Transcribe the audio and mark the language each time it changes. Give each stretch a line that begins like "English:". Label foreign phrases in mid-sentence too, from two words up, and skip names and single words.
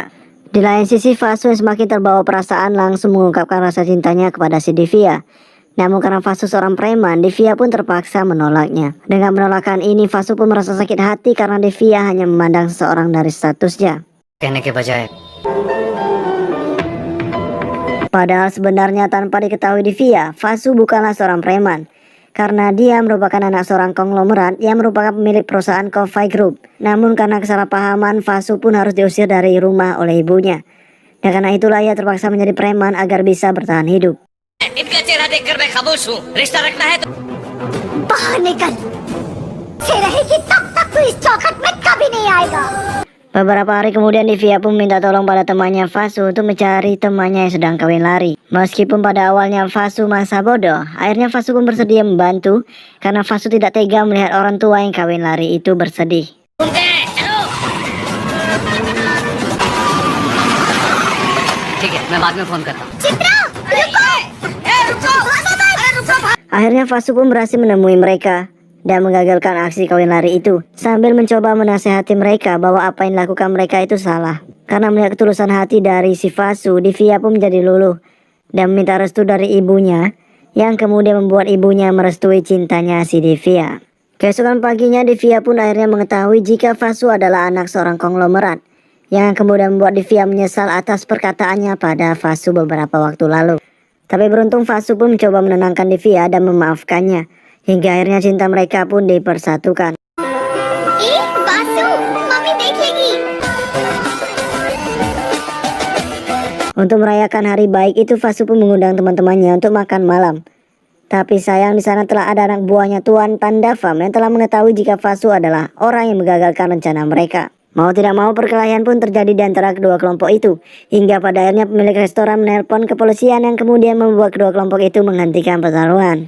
Indonesian: Di lain sisi, Vasu yang semakin terbawa perasaan langsung mengungkapkan rasa cintanya kepada si Divya. Namun karena Vasu seorang preman, Divya pun terpaksa menolaknya. Dengan penolakan ini, Vasu pun merasa sakit hati karena Divya hanya memandang seseorang dari statusnya.
Hindi: कहने के बजाय
Indonesian: Padahal sebenarnya tanpa diketahui Divya, Vasu bukanlah seorang preman. Karena dia merupakan anak seorang konglomerat yang merupakan pemilik perusahaan Kofai Group. Namun karena kesalahpahaman, Vasu pun harus diusir dari rumah oleh ibunya. Dan karena itulah ia terpaksa menjadi preman agar bisa bertahan hidup.
Hindi: इनका चेहरा देखकर मैं खामोश हूँ. रिश्ता रखना है तो बाहर निकल से रहेगी तब तक तू इस चौखट में कभी नहीं आएगा.
Indonesian: Beberapa hari kemudian Divya pun minta tolong pada temannya Vasu untuk mencari temannya yang sedang kawin lari. Meskipun pada awalnya Vasu merasa bodoh, akhirnya Vasu pun bersedia membantu karena Vasu tidak tega melihat orang tua yang kawin lari itu bersedih.
Hindi: ठीक है, मैं बाद में फोन करता हूँ.
Indonesian: Akhirnya Vasu pun berhasil menemui mereka dan mengagalkan aksi kawin lari itu sambil mencoba menasehati mereka bahwa apa yang dilakukan mereka itu salah. Karena melihat ketulusan hati dari si Vasu, Divya pun menjadi luluh dan meminta restu dari ibunya yang kemudian membuat ibunya merestui cintanya si Divya. Keesokan paginya Divya pun akhirnya mengetahui jika Vasu adalah anak seorang konglomerat yang kemudian membuat Divya menyesal atas perkataannya pada Vasu beberapa waktu lalu. Tapi beruntung Vasu pun mencoba menenangkan Divya dan memaafkannya. Hingga akhirnya cinta mereka pun dipersatukan.
Hindi: बासु, मम्मी देखेगी.
Indonesian: Untuk merayakan hari baik itu, Fasu pun mengundang teman-temannya untuk makan malam. Tapi sayang di sana telah ada anak buahnya Tuan Tanda Farm yang telah mengetahui jika Fasu adalah orang yang menggagalkan rencana mereka. Mau tidak mau perkelahian pun terjadi di antara kedua kelompok itu. Hingga pada akhirnya pemilik restoran menelpon kepolisian yang kemudian membuat kedua kelompok itu menghentikan pertarungan.